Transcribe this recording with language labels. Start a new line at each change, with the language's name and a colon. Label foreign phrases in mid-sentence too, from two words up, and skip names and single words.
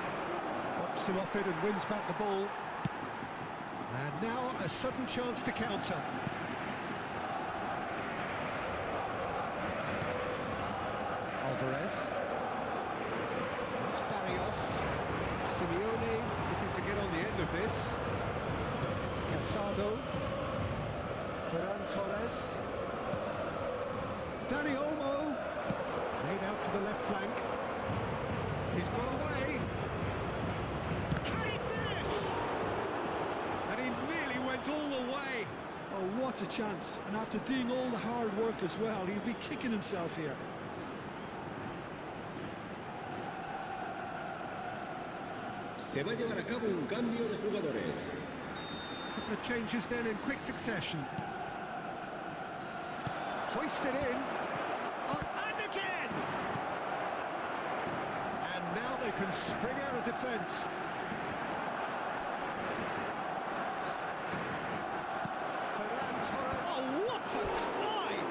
English: Pops him off it and wins back the ball. And now a sudden chance to counter. Alvarez. It's Barrios. Simeone looking to get on the end of this. Casado. Ferran Torres. Dani Olmo. Played out to the left flank. He's got away. Can he finish? And he nearly went all the way. Oh, what a chance. And after doing all the hard work as well, he'll be kicking himself here.
Spanish: Se va a llevar a cabo un cambio de jugadores.
English: A couple of changes then in quick succession. Hoisted in. Oh, and again! And now they can spring out of defence. Oh, what a climb!